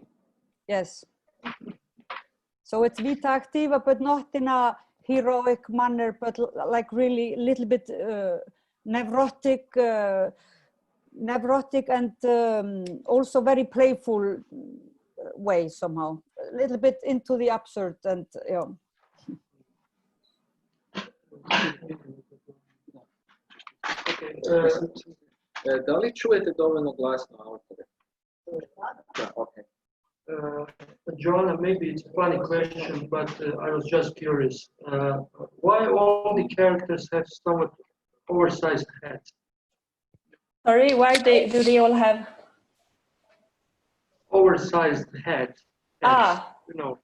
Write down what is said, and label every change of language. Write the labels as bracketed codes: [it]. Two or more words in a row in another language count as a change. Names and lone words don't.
[en] Yes, so it's [la] vita activa, [en] but not in a heroic manner, but like really a little bit neurotic and also very playful way somehow, a little bit into the absurd and yeah. [sr] Da li čujete dovoljno glasno autore? Da, [en] okay. Joanna, maybe it's a funny question, but I was just curious. Why all the characters have somewhat oversized heads? Sorry, why do they all have Oversized heads? You know.